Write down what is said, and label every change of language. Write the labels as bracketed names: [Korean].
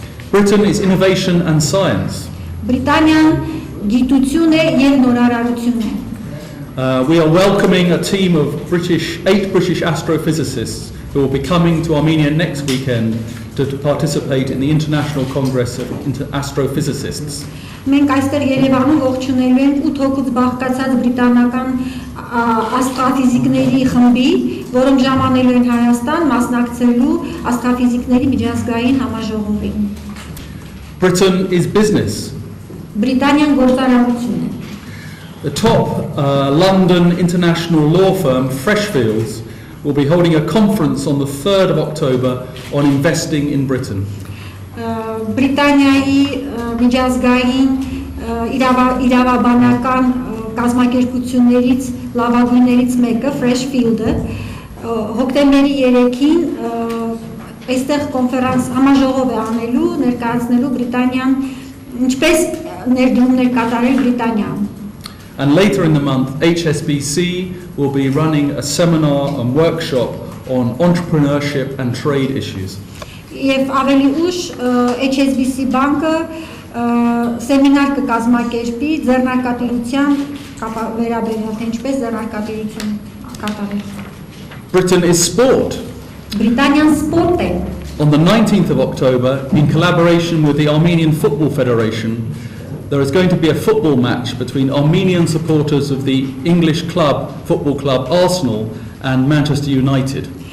[English] Britain is innovation and science. [Armenian] Բրիտանիան գիտություն է եւ նորարարություն է. [English] We are welcoming a team of 8 British astrophysicists who will be coming to Armenia next weekend to participate in the International Congress of Astrophysicists. [Armenian] Մենք այստեղ Երևանում ողջունելու ենք 8 հոգուց բաղկացած բրիտանական աստրոֆիզիկների խմբի, որոնք ժամանելու են Հայաստան մասնակցելու աստրոֆիզիկների միջազգային համաժողովին. [English] Britain is business. [Armenian] Բրիտանիան գործարարություն է. [English] The top London international law firm Freshfields will be holding a conference on the 3rd of October on investing in Britain. [Armenian] Բրիտանիայի միջազգային իրավաբանական կազմակերպություններից լավագույններից մեկը Freshfield-ը հոկտեմբերի 3-ին այստեղ կոնֆերանս համաժողով է անելու ներկայացնելու Բրիտանիան ինչպես ներդրումներ կատարել Բրիտանիան. [English] And later in the month, HSBC will be running a seminar and workshop on entrepreneurship and trade issues. [Armenian] Եվ ավելի ուշ HSBC բանկը սեմինար կկազմակերպի ձեռնարկատիրության վերաբերյալ, թե ինչպես ձեռնարկատիրություն կատարել. [English] Britain is sport. [Armenian] Բրիտանիան սպորտ է. [English] On the 19th of October, in collaboration with the Armenian Football Federation, there is going to be a football match between Armenian supporters of the English football club Arsenal and Manchester United.